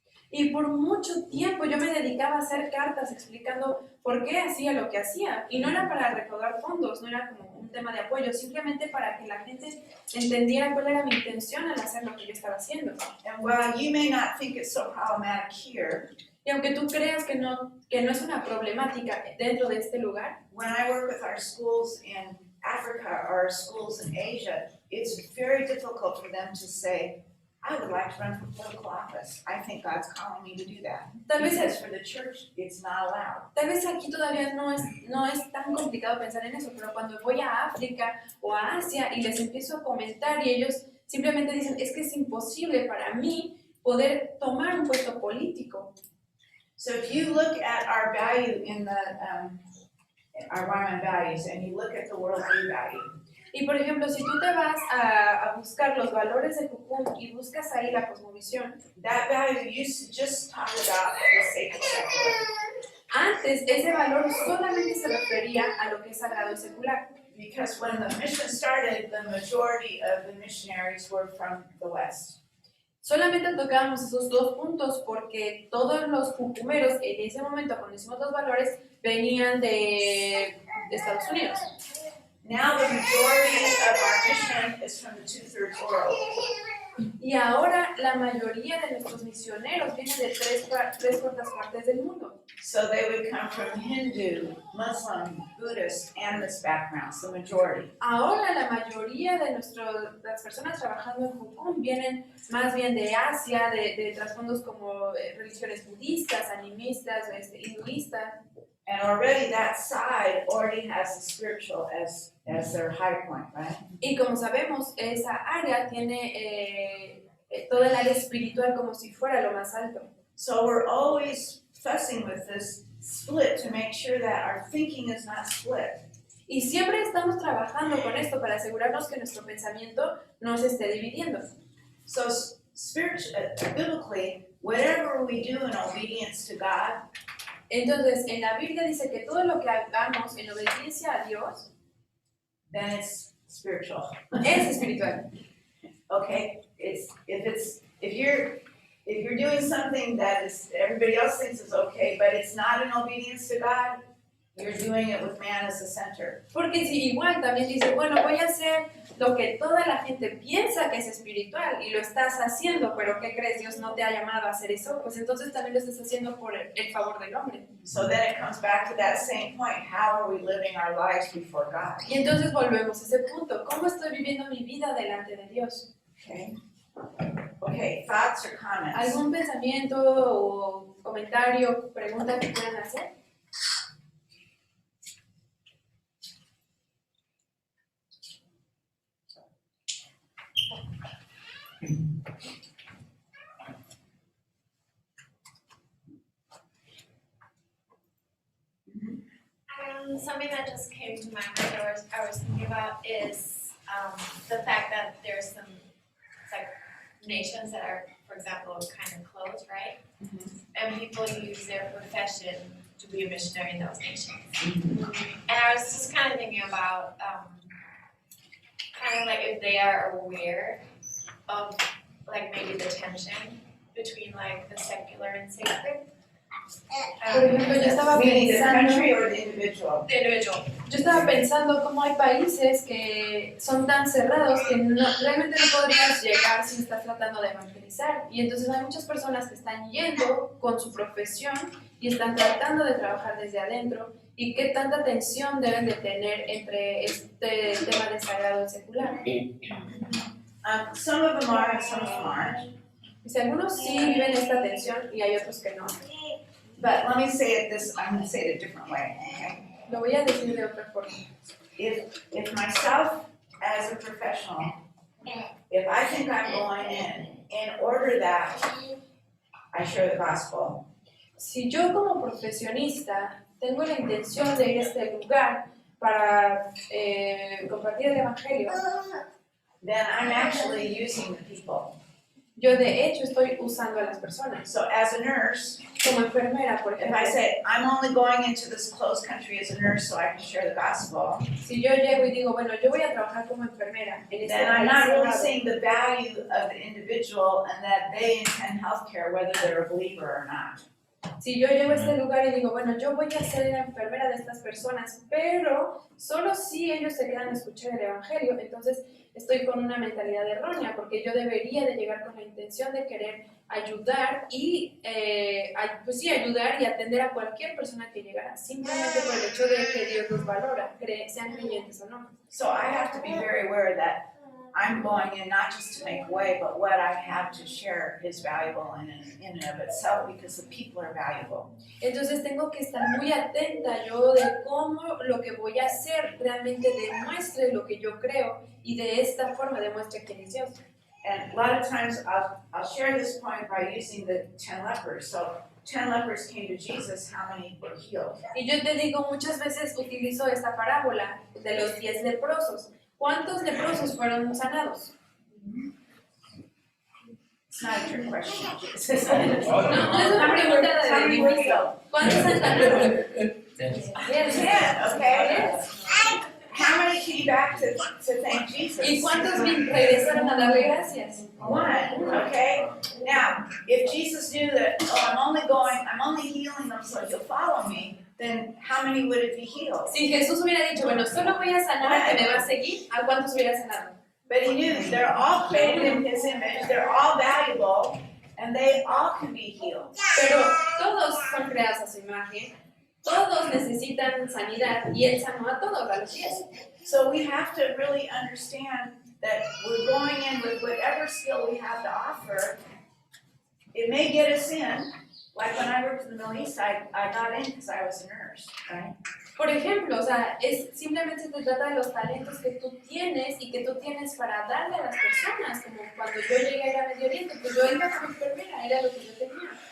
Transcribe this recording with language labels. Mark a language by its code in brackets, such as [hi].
[es] Y por mucho tiempo yo me dedicaba a hacer cartas explicando por qué hacía lo que hacía. Y no era para recaudar fondos, no era como un tema de apoyo, simplemente para que la gente entendiera cuál era mi intención al hacer lo que yo estaba haciendo. [en] And while you may not think it's so problematic here, [es] Y aunque tú creas que no es una problemática dentro de este lugar, [en] when I work with our schools in Africa or our schools in Asia, it's very difficult for them to say, I would like to run for political office. I think God's calling me to do that. [es] tal vez, [en] Because for the church, it's not allowed. [es] tal vez aquí todavía no es tan complicado pensar en eso, pero cuando voy a África o a Asia y les empiezo a comentar y ellos simplemente dicen, es que es imposible para mí poder tomar un puesto político. [en] So if you look at our value in the, our Ryman values, and you look at the worldview value, [es] Y por ejemplo, si tú te vas a buscar los valores de Jucum y buscas ahí la cosmovisión, [en] that value used to just talk about the sacred secular. [es] antes ese valor solamente se refería a lo que es sagrado y secular. [en] Because when the mission started, the majority of the missionaries were from the West. [es] Solamente tocábamos esos dos puntos porque todos los jucumeros en ese momento, cuando hicimos los valores, venían de Estados Unidos. [en] Now the majority of our mission is from the 2/3 world. [es] Y ahora la mayoría de nuestros misioneros vienen de tres cuartas partes del mundo. [en] So they would come from Hindu, Muslim, Buddhist, animist backgrounds, the majority. [es] Ahora la mayoría de las personas trabajando en Jucum vienen más bien de Asia, de trasfondos como religiones budistas, animistas, hinduistas. [en] And already that side already has the spiritual as their high point, right? [es] Y como sabemos, esa área tiene todo el área espiritual como si fuera lo más alto. [en] So we're always fussing with this split to make sure that our thinking is not split. [es] Y siempre estamos trabajando con esto para asegurarnos que nuestro pensamiento no se esté dividiendo. [en] So biblically, whatever we do in obedience to God, [es] Entonces, en la Biblia dice que todo lo que hagamos en obediencia a Dios [en] then it's spiritual. [es] es espiritual. [en] Okay? If you're doing something that is everybody else thinks is okay, but it's not in obedience to God, you're doing it with man as the center. [es] Porque si igual también dice, bueno, voy a hacer lo que toda la gente piensa que es espiritual y lo estás haciendo, pero ¿qué crees? Dios no te ha llamado a hacer eso, pues entonces también lo estás haciendo por el favor del hombre. [en] So then it comes back to that same point. How are we living our lives before God? [es] Y entonces volvemos a ese punto, ¿cómo estoy viviendo mi vida delante de Dios? [en] Okay? Okay, thoughts or comments? [es] ¿Algún pensamiento o comentario, pregunta que quieran hacer? [en] Something that just came to my mind or I was thinking about is the fact that there's some like nations that are, for example, kind of closed, right? And people use their profession to be a missionary in those nations. And I was just kind of thinking about kind of like if they are aware of like maybe the tension between like the secular and sacred. [es] Por ejemplo, yo estaba [en] Meaning the [es] pensando, [en] country or the individual? The individual. [es] yo estaba pensando cómo hay países que son tan cerrados que realmente no podrías llegar si estás tratando de evangelizar. Y entonces hay muchas personas que están yendo con su profesión y están tratando de trabajar desde adentro. ¿Y qué tanta tensión deben de tener entre este tema de sagrado y secular? [en] Some of them are and some of them aren't. [es] Dice, algunos sí viven esta tensión y hay otros que no. [en] But let me say it I'm going to say it a different way, okay? [es] Lo voy a decir de otra forma. [en] if myself as a professional, if I think I'm going in order that I share the gospel, [es] Si yo como profesionista tengo la intención de ir a este lugar para compartir el Evangelio, [en] then I'm actually using the people. [es] yo de hecho estoy usando a las personas. [en] So as a nurse, [es] Como enfermera, por [en] if [es] ejemplo, [en] I say, I'm only going into this closed country as a nurse so I can share the gospel, [es] si yo llego y digo, bueno, yo voy a trabajar como enfermera en este [en] then I'm [es] país [en] not really [es] cerrado, [en] seeing the value of the individual and that they intend healthcare whether they're a believer or not. [es] si yo llego a este lugar y digo, bueno, yo voy a ser la enfermera de estas personas, pero solo si ellos se quedan a escuchar el Evangelio, entonces estoy con una mentalidad errónea, porque yo debería de llegar con la intención de querer ayudar y, pues sí, ayudar y atender a cualquier persona que llegara, simplemente por el hecho de que Dios los valora, sean creyentes o no. [en] So I have to be very aware that I'm going in not just to make way, but what I have to share is valuable in and of itself because the people are valuable. [es] Entonces tengo que estar muy atenta yo de cómo lo que voy a hacer realmente demuestre lo que yo creo y de esta forma demuestre quién es Dios. [en] And a lot of times I'll share this point by using the 10 lepers. So 10 lepers came to Jesus, how many were healed? [es] Y yo te digo, muchas veces utilizo esta parábola de los 10 leprosos. ¿Cuántos leprosos fueron sanados? [en] It's not a trick question. [es] No es una pregunta [en] How [es] de [en] many were [es] difícil. [en] healed? [es] ¿Cuántos han sanado? [en] 10, okay. How many came back to thank Jesus? [es] ¿Y cuántos regresaron a darle gracias? [en] One, okay. Now, if Jesus knew that, I'm only healing them so you'll follow me, then how many would it be healed? [es] Si Jesús hubiera dicho, bueno, solo voy a sanar al que me va a seguir, ¿a cuántos hubiera sanado? [en] But he knew they're all created in his image, they're all valuable, and they all can be healed. [es] Pero todos son creados a su imagen, todos necesitan sanidad y Él sanó a todos, a los 10. [en] So we have to really understand that we're going in with whatever skill we have to offer. It may get us in, like when I worked in the Middle East, I got in because I was a nurse, right? [es] Por ejemplo, o sea, simplemente se trata de los talentos que tú tienes y que tú tienes para darle a las personas, como cuando yo llegué a Medio Oriente, pues yo iba como enfermera, era lo que yo tenía.